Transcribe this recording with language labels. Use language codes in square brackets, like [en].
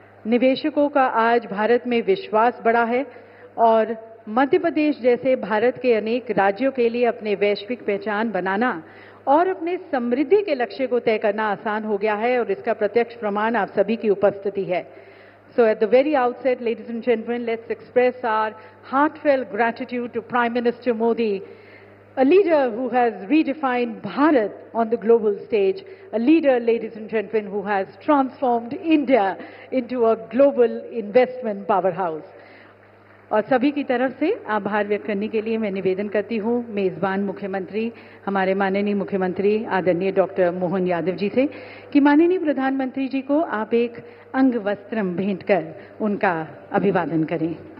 [hi] निवेशकों का आज भारत में विश्वास बढ़ा है और मध्य प्रदेश जैसे भारत के अनेक राज्यों के लिए अपने वैश्विक पहचान बनाना और अपने समृद्धि के लक्ष्य को तय करना आसान हो गया है और इसका प्रत्यक्ष प्रमाण आप सभी की उपस्थिति है। [en] So at the very outset, ladies and gentlemen, let's express our heartfelt gratitude to Prime Minister Modi, a leader who has redefined Bharat on the global stage, a leader, ladies and gentlemen, who has transformed India into a global investment powerhouse. [hi] और सभी की तरफ से आभार व्यक्त करने के लिए मैं निवेदन करती हूँ मेजबान मुख्यमंत्री, हमारे माननीय मुख्यमंत्री आदरणीय डॉक्टर मोहन यादव जी से कि माननीय प्रधानमंत्री जी को आप एक अंग वस्त्रम भेंट कर उनका अभिवादन करें।